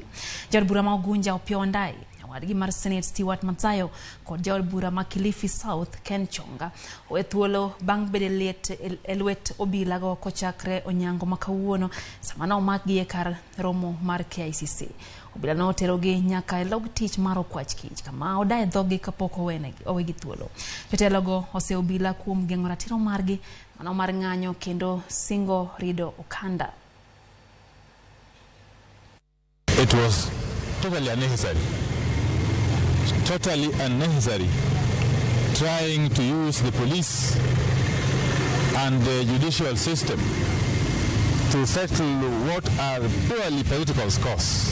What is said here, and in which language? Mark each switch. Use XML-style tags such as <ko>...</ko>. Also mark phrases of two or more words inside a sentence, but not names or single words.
<luo>Jaod bura ma Ugunja Opiyo Wandayi, wadgi mar Senate Stewart Mathayo kod jaod bura ma Kilifi South Ken Chonga oweyo thuolo bang' bede liet e lwet obila go kochakre onyango ma kawuono sama ne omakgi e kar romo mar KICC. Obila no oterogi nyaka e log tich mar okwach kich kama odaye dhogi kapok owegi thuolo. Jotelogo ose obila kuom geng'o ratiro margi mano mar ng'anyo kendo singo rido okanda.</luo> <en>It was totally unnecessary trying to use the police and the judicial system to settle what are purely political scores.</en>